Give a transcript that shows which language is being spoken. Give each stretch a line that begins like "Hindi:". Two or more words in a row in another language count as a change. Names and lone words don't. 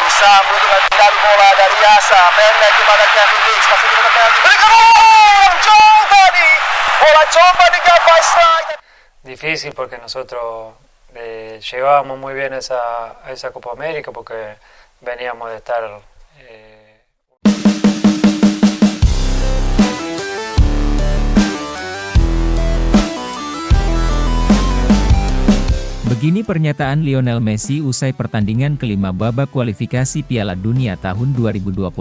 Indonesian: Asa membutuhkan kembali bola dari Asa, pendek kepada Kevin Dix, masih di penalti, berikan jauh tadi, bola coba digapai strike.
Spanish: Difícil porque nosotros llegábamos muy bien a esa Copa América porque veníamos de estar
Indonesian: Begini pernyataan Lionel Messi usai pertandingan kelima babak kualifikasi Piala Dunia tahun 2026.